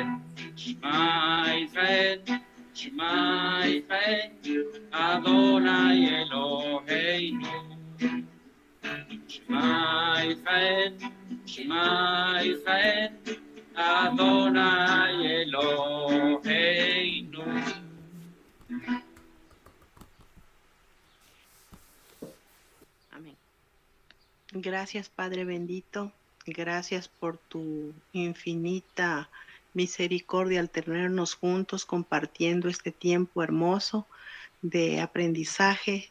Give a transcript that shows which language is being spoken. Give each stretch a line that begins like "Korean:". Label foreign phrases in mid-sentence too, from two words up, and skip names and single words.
Hebrew: שמע ישראל, שמע ישראל, אדוני אלוהינו. שמע ישראל, שמע ישראל, אדוני אלוהינו.
Spanish: Amén. Gracias, Padre bendito. Gracias por tu infinita misericordia al tenernos juntos compartiendo este tiempo hermoso de aprendizaje.